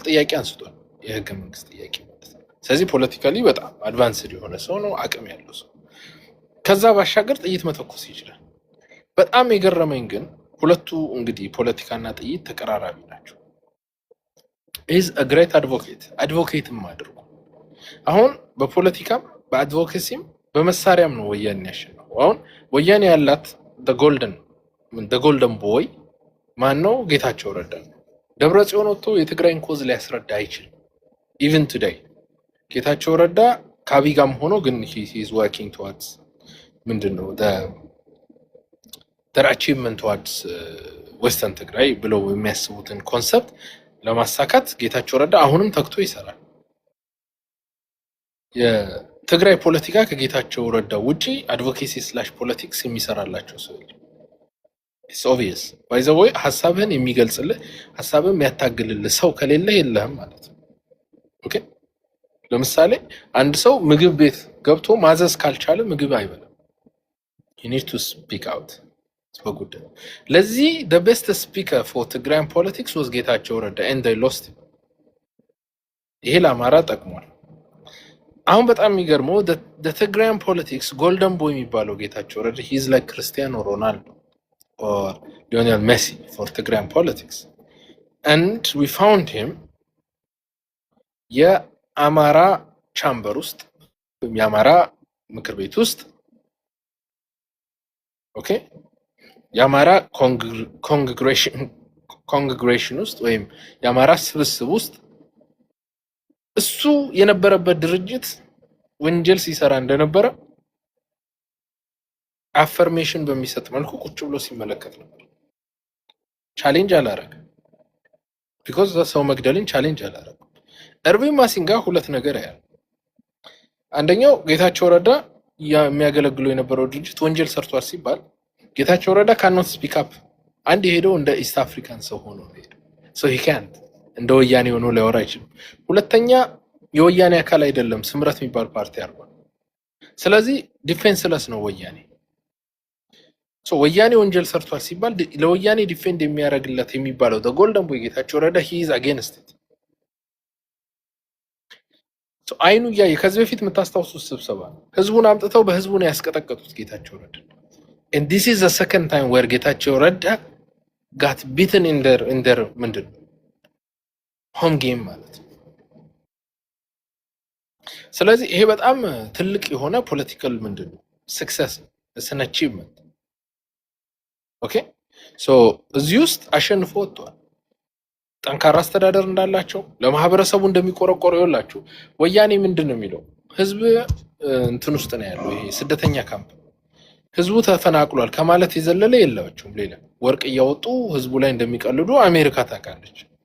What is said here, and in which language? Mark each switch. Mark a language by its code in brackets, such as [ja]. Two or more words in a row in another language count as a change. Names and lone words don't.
[am] ጥያቄ አንስቷል። የህገ መንግስት ጥያቄ ማለት ነው። ስለዚህ ፖለቲካሊ በጣም አድቫንስድ የሆነ ሰው ነው፣ አቅም ያለው ሰው። ከዛ ባሻገር ጥይት መተኮስ ይችላል። በጣም የገረመኝ ግን ሁለቱ እንግዲህ ፖለቲካና ጥይት ተቀራራቢ ናቸው። [en] is a great advocate [am] አድርጎ አሁን በፖለቲካም በአድቮኬሲም በመሳሪያም ነው ወያኔ ያሸነፈው። አሁን ወያኔ ያላት [en] golden boy [am] ማን ነው? ጌታቸው ረዳ ነው። ደብረ ጽዮን ወጥቶ የትግራይን ኮዝ ሊያስረዳ አይችልም። [en] even today [am] ጌታቸው ረዳ ከአብይ ጋርም ሆኖ ግን [en] he is working towards [am] ምንድነው [en] their achievement towards western [am] ትግራይ ብለው የሚያስቡትን ኮንሰፕት ለማሳካት ጌታቸው ረዳ አሁንም ተግቶ ይሰራል። የትግራይ ፖለቲካ ከጌታቸው ረዳ ውጪ [en] advocacy slash politics [am] የሚሰራላቸው ሰው [en] it's obvious by the way [am] ሐሳብህን የሚገልጽልህ ሐሳብህን የሚያታግልልህ ሰው ከሌለ የለህም ማለት ነው። ኦኬ ለምሳሌ አንድ ሰው ምግብ ቤት ገብቶ ማዘዝ ካልቻለ ምግብ አይበላም። you [en] need to speak out [am] በጉዳዩ። ለዚህ [en] the best speaker for Tigrayan politics was ጌታቸው ረዳ and they lost him። [am] ይሄ ለአማራ ጠቅሟል። አሁን በጣም የሚገርመው [en] the Tigrayan politics golden boy የሚባለው ጌታቸው ረዳ he is like Cristiano Ronaldo or Lionel Messi for Tigrayan politics and we found him [am] የአማራ ቻምበር ውስጥ የአማራ ምክር ቤት ውስጥ ኦኬ የአማራ ኮንግሬሽን ውስጥ ወይም የአማራ ስብስብ ውስጥ እሱ የነበረበት ድርጅት ወንጀል ሲሰራ እንደነበረ አፈርሜሽን በሚሰጥ መልኩ ቁጭ ብሎ ሲመለከት ነበር። ቻሌንጅ አላረገ because ሰው መግደልን ቻሌንጅ አላረገ። እርቪን ማሲንጋ ሁለት ነገር ያያል። አንደኛው ጌታቸው ረዳ የሚያገለግለው የነበረው ድርጅት ወንጀል ሰርቷል ሲባል ጌታቸው ረዳ [en] cannot speak up። [am] አንድ ሄደው እንደ [en] East African [am] ሰው ሆኖ ነው ሄደው [en] so he can't [am] እንደ ወያኔ ሆኖ ሊያወራ አይችልም። ሁለተኛ የወያኔ አካል አይደለም፣ ስምረት የሚባል ፓርቲ አርጓል። ስለዚህ ዲፌንስለስ ነው ወያኔ። so ወያኔ ወንጀል ሰርቷል ሲባል ለወያኔ ዲፌንድ የሚያደርግለት የሚባለው [en] the golden boy [am] ጌታቸው ረዳ [en] he is against it። [am] so አይኑ ያየ ከዚህ በፊት የምታስታውሱት ስብሰባ ህዝቡን አምጥተው በህዝቡን ያስቀጠቀጡት ጌታቸው ረዳ [en] and this is the second time where [am] ጌታቸው ረዳ [en] got beaten in their [am] ምንድነው [en] home game [am] ማለት ነው። ስለዚህ ይሄ በጣም ትልቅ የሆነ ፖለቲካል ምንድነው [en] success and achievement። okay so [am] እዚህ ውስጥ አሸንፎ ወጥቷል። ጠንካራ አስተዳደር እንዳላቸው ለማህበረሰቡ እንደሚቆረቆሩ ይወላችሁ። ወያኔ ምንድነው የሚለው ህዝብ እንትን ውስጥ ነው ያለው፣ ይሄ ስደተኛ ካምፕ ህዝቡ ተፈናቅሏል ከማለት የዘለለ የላቸውም። ሌላ ወርቅ እያወጡ ህዝቡ ላይ እንደሚቀልዱ አሜሪካ ታውቃለች።